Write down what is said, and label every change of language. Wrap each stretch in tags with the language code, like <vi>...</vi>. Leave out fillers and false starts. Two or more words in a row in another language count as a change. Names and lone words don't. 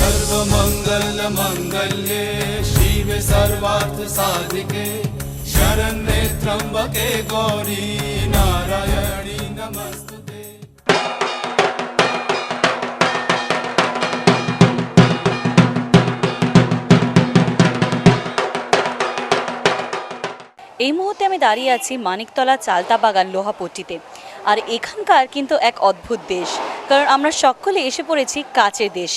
<sa>सर्वमंगल मंगल्ये शिवे सर्वार्थ साधिके शरण्ये त्र्यंबके गौरी नारायणी नमस्तुते।</sa> <bn>এই মুহূর্তে আমি দাঁড়িয়ে আছি মানিকতলা চালতা বাগান লোহাপট্টিতে। আর এখানকার কিন্তু এক অদ্ভুত দেশ, কারণ আমরা সকলে এসে পড়েছি কাচের দেশে।</bn>